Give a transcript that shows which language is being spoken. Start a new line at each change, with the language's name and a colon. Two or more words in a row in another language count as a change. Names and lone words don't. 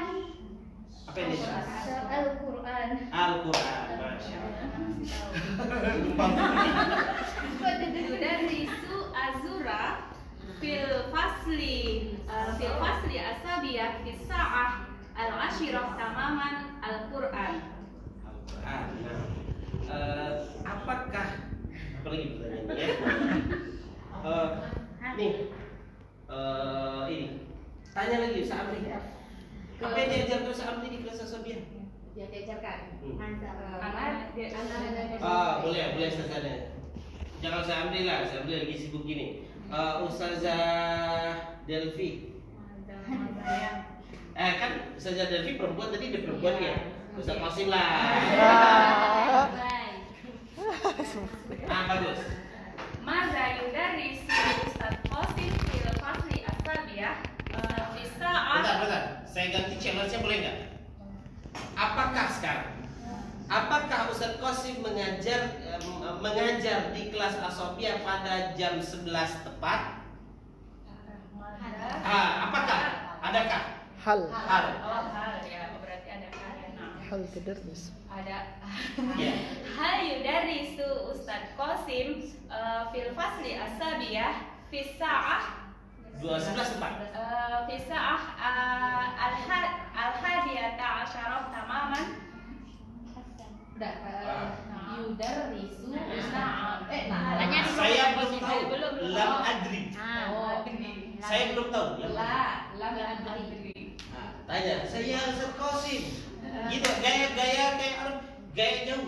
Indonesian: Apa ini? Al-Quran. Al-Quran. Masya
Arabic: تدرس أزورا في الفصل السابعة في الساعة العاشرة تماما القرآن.
Indonesian: Al-Quran. Apakah apa lagi pertanyaannya ya? Ini tanya lagi Ustaz Amri. Apa yang diajarkan Ustaz Amri di kelas Asabiah? Yang diajarkan. Boleh Ustazah. Jangan Ustaz Amri lah, Ustaz Amri lagi sibuk gini. Ustazah Delvi. Kan Ustazah Delvi perempuan, tadi dia perempuan ya. Ustaz Qasim lah. Bagus.
Arabic: ماذا يدرس أستاذ قاسم في الفصل السابعة في ساعة.
Indonesian: Bentar. Saya ganti challenge-nya boleh nggak? Apakah sekarang? Apakah Ustaz Qasim mengajar di kelas Asobiah pada jam 11 tepat? Apakah? Adakah? Hal Hal ya, berarti ada
Arabic: هل تدرس.
Indonesian: ada Ya.
Arabic: هل يدرس أستاذ قاسم في الفصل السابعة في ساعة
Indonesian: 11 tepat.
Arabic: في ساعة الحادية عشرة تماما.
Indonesian: Udah. Yudarrisu. Tanya dulu. Saya belum tahu. Belum.
Arabic: لم أدر.
Indonesian: Saya belum tahu.
Arabic: لم أدر.
Indonesian: Tanya, saya Ustaz Qasim. Gitu, gaya kayak Arab, gaya jauh.